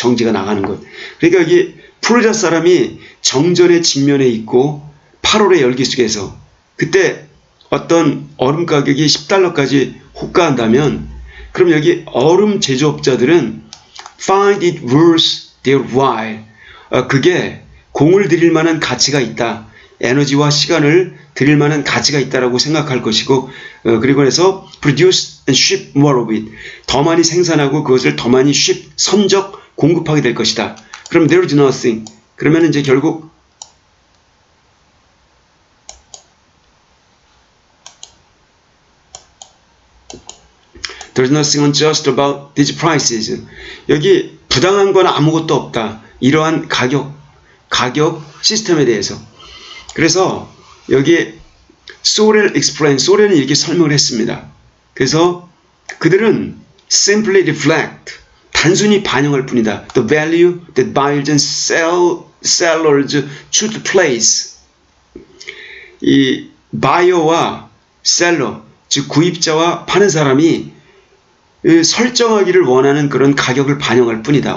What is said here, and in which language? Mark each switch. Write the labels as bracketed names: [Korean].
[Korean] 정지가 나가는 것. 그러니까 여기 플로리다 사람이 정전에 직면해 있고 8월의 열기 속에서 그때 어떤 얼음 가격이 $10까지 호가한다면, 그럼 여기 얼음 제조업자들은 [English] find it worth their while, [Korean] 그게 공을 들일 만한 가치가 있다. 에너지와 시간을 들일 만한 가치가 있다라고 생각할 것이고, 그리고 해서 [English] produce and ship more of it, [Korean] 더 많이 생산하고 그것을 더 많이 선적 공급하게 될 것이다. 그럼 there is nothing, 그러면 이제 결국 [English] there is nothing unjust about these prices, [Korean] 여기 부당한 건 아무것도 없다. 이러한 가격 시스템에 대해서. 그래서 여기에 소렐은 이렇게 설명을 했습니다. 그래서 그들은 [English] simply reflect, [Korean] 단순히 반영할 뿐이다. [English] The value that buyers and sellers should place. [Korean] 이 바이어와 셀러, 즉 구입자와 파는 사람이 설정하기를 원하는 그런 가격을 반영할 뿐이다.